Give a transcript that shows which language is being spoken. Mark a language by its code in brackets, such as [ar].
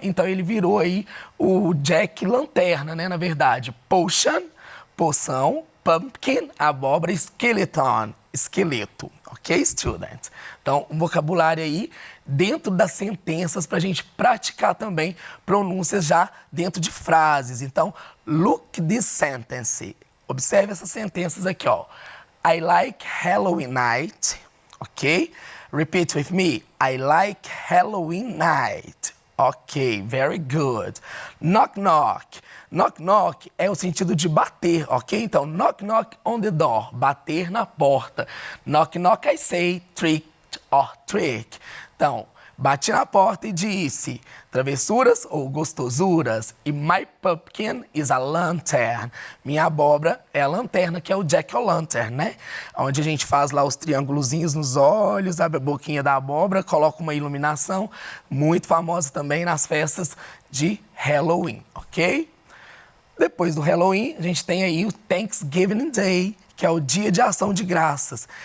[pt] Então ele virou aí o Jack-lanterna, né? Na verdade. Potion, poção. Pumpkin, abóbora. [en] Skeleton, esqueleto. Ok, student? [pt] Então, um vocabulário aí dentro das sentenças para a gente praticar também pronúncias já dentro de frases. [en] Então, look this sentence. [pt] Observe essas sentenças aqui, ó. [en] I like Halloween night. Ok? Repeat with me. I like Halloween night. Ok, very good. Knock, knock. Knock, knock [pt] é o sentido de bater, ok? [en] Então, knock, knock on the door. [pt] Bater na porta. [en] Knock, knock, I say trick or trick. [pt] Então, bati na porta e disse travessuras ou gostosuras. [en] E my pumpkin is a lantern. [pt] Minha abóbora é a lanterna, que é o Jack-o'-lantern, né? Onde a gente faz lá os triângulozinhos nos olhos, abre a boquinha da abóbora, coloca uma iluminação, muito famosa também nas festas de Halloween, ok? Depois do Halloween, a gente tem aí o Thanksgiving Day, que é o Dia de Ação de Graças.